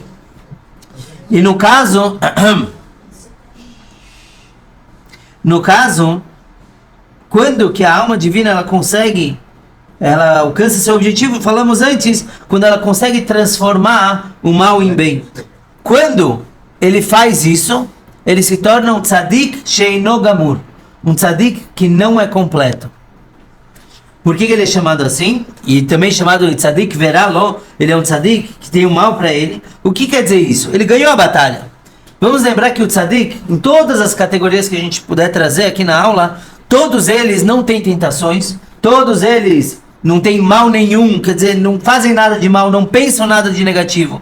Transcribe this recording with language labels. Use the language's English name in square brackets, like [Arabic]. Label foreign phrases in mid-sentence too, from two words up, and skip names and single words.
[Portuguese] E no caso, quando que a alma divina ela alcança seu objetivo, falamos antes, quando ela consegue transformar o mal em bem. Quando ele faz isso, ele se torna um [Hebrew] צדיק שאינו גמור, [Portuguese] um tzadik que não é completo. Por que ele é chamado assim? E também chamado de [Hebrew] צדיק ורע לו, [Portuguese] ele é um tzadik que tem o mal para ele. O que quer dizer isso? Ele ganhou a batalha. Vamos lembrar que o tzadik, em todas as categorias que a gente puder trazer aqui na aula, todos eles não têm tentações, todos eles não tem mal nenhum, quer dizer, não fazem nada de mal, não pensam nada de negativo.